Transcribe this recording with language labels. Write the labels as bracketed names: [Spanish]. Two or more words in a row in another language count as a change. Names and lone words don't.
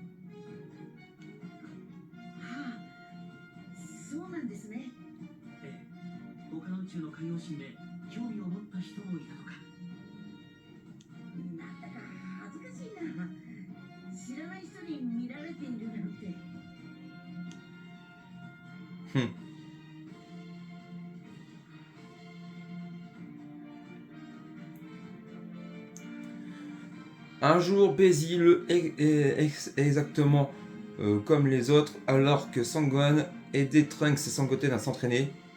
[Japanese] はあ、そうなんですね。ええ、他の宇宙の海王神で興味を持った人もいたとか。なんだか恥ずかしいな。知らない人に見られているなんて。 [French] Un jour paisible, exactement comme les autres, alors que Sangohan aidait Trunks et Sangoten à s'entraîner.